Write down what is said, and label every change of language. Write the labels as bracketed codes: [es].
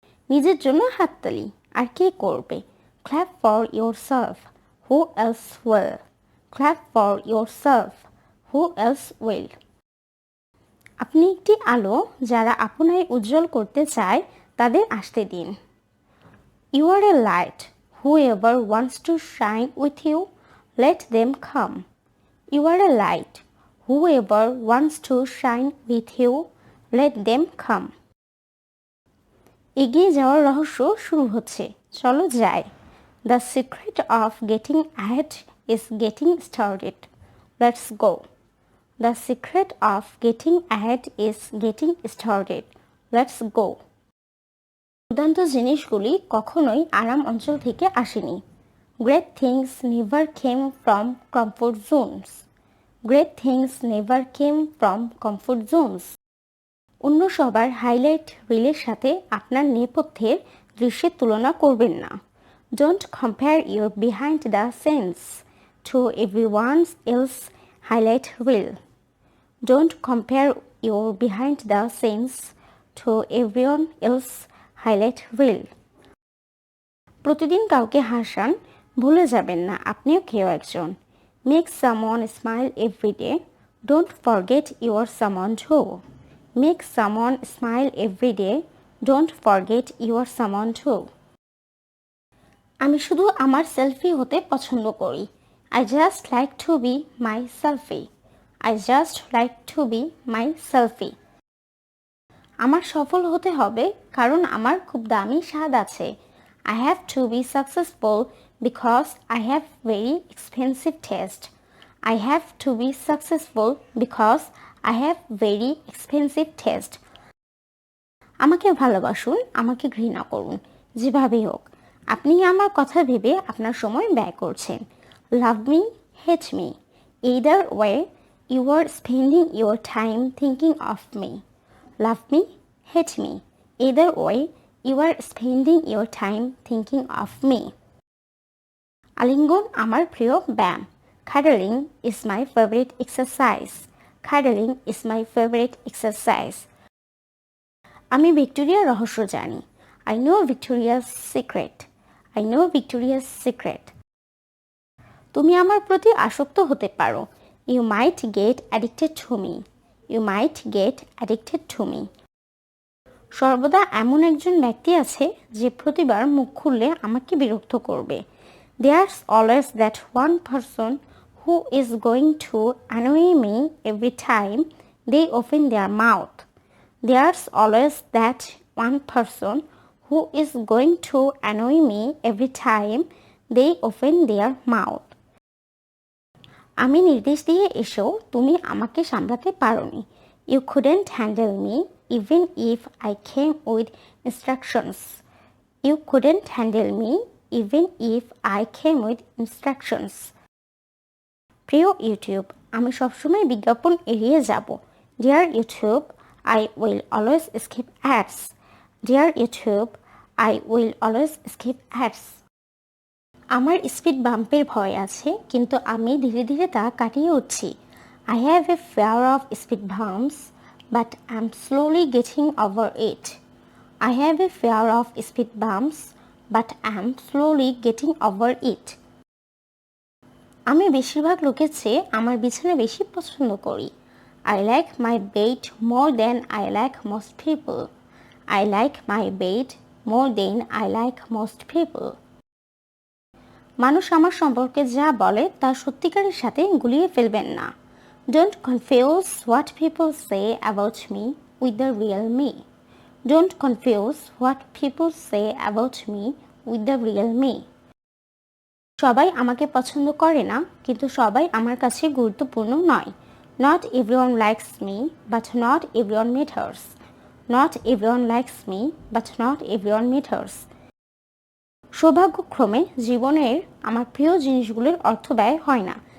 [bn] নিজের জন্য হাততালি। আর কে করবে? [en] Clap for yourself. Who else will? Clap for yourself. Who else will? [bn] আপনি একটি আলো, যারা আপনায় উজ্জ্বল করতে চায় তাদের আসতে দিন। [en] You are a light. Whoever wants to shine with you, let them come. You are a light. Whoever wants to shine with you, let them come. [bn] এগিয়ে যাওয়ার রহস্য শুরু হচ্ছে, চলো যাই। [en] The secret of getting ahead is getting started. Let's go. The secret of getting ahead is getting started. Let's go. [bn] দুর্দান্ত জিনিসগুলি কখনোই আরাম অঞ্চল থেকে আসেনি। [en] Great things never came from comfort zones. Great things never came from comfort zones. [bn] অন্য সবার highlight রিলের সাথে আপনার নেপথ্যের দৃশ্যের তুলনা করবেন না। [en] Don't compare your behind the scenes to everyone else highlight reel. Don't compare your behind the scenes to everyone else highlight reel. [bn] প্রতিদিন কাউকে হাসান, ভুলে যাবেন না আপনিও কেউ একজন। [en] Make someone smile every day. Don't forget you are someone too. Make someone smile every day. Don't forget you are someone too. [bn] আমি শুধু আমার সেলফি হতে পছন্দ করি। [en] I just like to be my selfie. I just like to be my selfie. [bn] আমার সফল হতে হবে কারণ আমার খুব দামি স্বাদ আছে। [en] I have to be successful because I have very expensive taste. I have to be successful because I have very expensive taste. [bn] আমাকে ভালোবাসুন, আমাকে ঘৃণা করুন, যেভাবেই হোক আপনি আমার কথা ভেবে আপনার সময় ব্যয় করছেন। [en] Love me, hate me. Either way, you are spending your time thinking of me. Love me, hate me. Either way, you are spending your time thinking of me. [bn] আলিঙ্গন আমার প্রিয় ব্যায়াম। [en] Cuddling is my favorite exercise. Cuddling is my favorite exercise. [bn] আমি ভিক্টোরিয়ার রহস্য জানি। [en] I know Victoria's secret. I know Victoria's secret. [bn] তুমি আমার প্রতি আসক্ত হতে পারো। [en] You might get addicted to me. You might get addicted to me. [bn] সর্বদা এমন একজন ব্যক্তি আছে যে প্রতিবার মুখ খুললে আমাকে বিরক্ত করবে। [en] There's always that one person who is going to annoy me every time they open their mouth. There's always that one person who is going to annoy me every time they open their mouth. [bn] আমি নির্দেশ দিয়ে এসেও তুমি আমাকে সামলাতে পারোনি। [en] You couldn't handle me even if I came with instructions. You couldn't handle me even if I came with instructions. [bn] প্রিয় YouTube, আমি সবসময় বিজ্ঞাপন এড়িয়ে যাব। [en] Dear YouTube, I will always skip ads. Dear YouTube, I will always skip ads. [bn] আমার speed বাম্পের ভয় আছে, কিন্তু আমি ধীরে ধীরে তা কাটিয়ে উঠছি। [en] I have a fear of speed bumps, but I'm slowly getting over it. I have a fear of speed bumps, but I'm slowly getting over it. [bn] আমি বেশিরভাগ লোকের চেয়ে আমার বিছানা বেশি পছন্দ করি। [en] I like my bed more than I like most people. I like my bed more than I like most people. [bn] মানুষ আমার সম্পর্কে যা বলে তা সত্যিকারের সাথে গুলিয়ে ফেলবেন না। [en] Don't confuse what people say about me with the real me. Don't confuse what people say about me with the real me. [bn] সবাই আমাকে পছন্দ করে না, কিন্তু সবাই আমার কাছে গুরুত্বপূর্ণ নয়। [en] Not everyone likes me, but not everyone matters. Not everyone likes me, but not everyone matters. [bn] সৌভাগ্যক্রমে জীবনের আমার প্রিয় জিনিসগুলোর অর্থব্যয় হয় না।